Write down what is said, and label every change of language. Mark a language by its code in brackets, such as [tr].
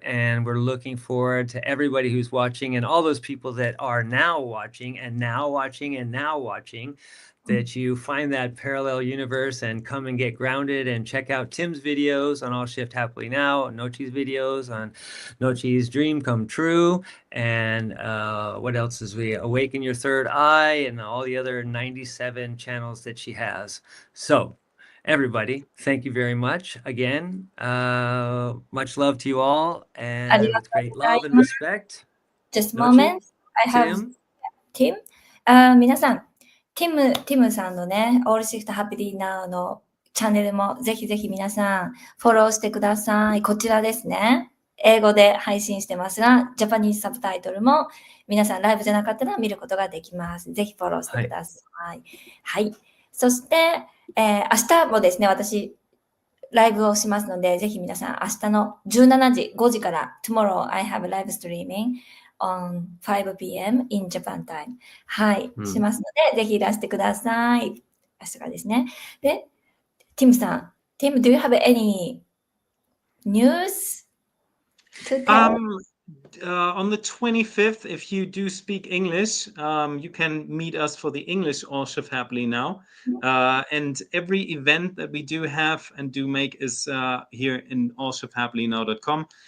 [en] And we're looking forward to everybody who's watching and all those people that are now watching and now watching and now watching, that you find that parallel universe and come and get grounded and check out Tim's videos on All Shift Happily Now, Nocci's videos on Nocci's Dream Come True, and what else is we Awaken Your Third Eye, and all the other 97 channels that she has. So everybody, thank you very much again. Much love to you all, and with great love and respect. Just a Nocci, moment. I have Tim. Tim. [ja] 皆さん、ティムさんのね、All Shift Happily Now のチャンネルもぜひぜひ皆さんフォローしてください。こちらですね。英語で配信してますが、ジャパニーズサブタイトルも皆さんライブじゃなかったら見ることができます。ぜひフォローしてください。はい。そして、明日もですね、私、ライブをしますので、ぜひ皆さん明日の17時、5時から [en] Tomorrow I have live streaming on 5 p.m. in Japan time. [ja] はい、しますので、ぜひいらしてください。明日からですね。 [en] で、ティムさん、Tim, do you have any news to tell? On the 25th, if you do speak English, you can meet us for the English All Shift Happily Now. And every event that we do have and do make is here in allshifthappily.now.com.